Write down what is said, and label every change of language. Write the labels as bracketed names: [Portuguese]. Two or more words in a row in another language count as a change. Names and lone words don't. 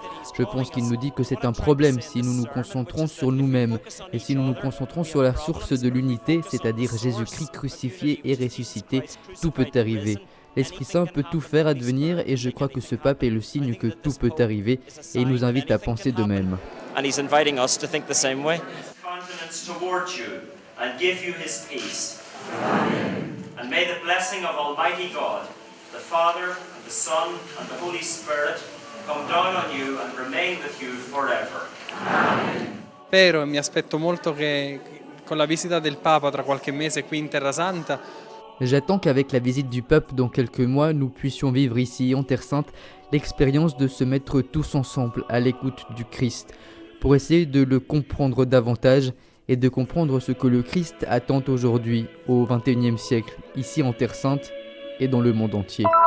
[French] Je pense qu'il nous dit que c'est un problème si nous nous concentrons sur nous-mêmes et si nous nous concentrons sur la source de l'unité, c'est-à-dire Jésus-Christ crucifié et ressuscité, tout peut arriver. L'Esprit Saint peut tout faire advenir et je crois que ce pape est le signe que tout peut arriver et il nous invite à penser de même. [English] And give you his peace. Amen. And may the blessing of Almighty God, the Father, and the Son, and the Holy Spirit, come down on you and remain with you forever. Amen. [Italian] Spero e mi aspetto molto che con la visita del Papa tra qualche mese qui in Terra Santa. [French] J'attends qu'avec la visite du pape dans quelques mois, nous puissions vivre ici en Terre Sainte l'expérience de se mettre tous ensemble à l'écoute du Christ pour essayer de le comprendre davantage et de comprendre ce que le Christ attend aujourd'hui, au XXIe siècle, ici en Terre Sainte et dans le monde entier.